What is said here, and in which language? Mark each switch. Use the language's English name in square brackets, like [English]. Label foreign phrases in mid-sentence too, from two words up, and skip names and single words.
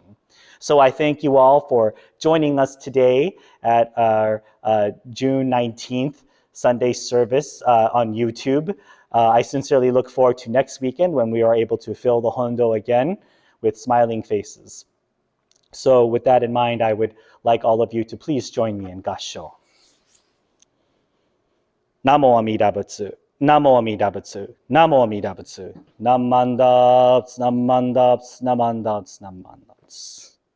[English] So I thank you all for joining us today at our June 19th Sunday service on YouTube. I sincerely look forward to next weekend when we are able to fill the Hondo again with smiling faces. So with that in mind, I would like all of you to please join me in Gassho. [Japanese] 南無阿弥陀仏. 南無阿弥陀仏。南無阿弥陀仏. Nam mandaps, nam mandaps, nam mandaps, nam mandaps.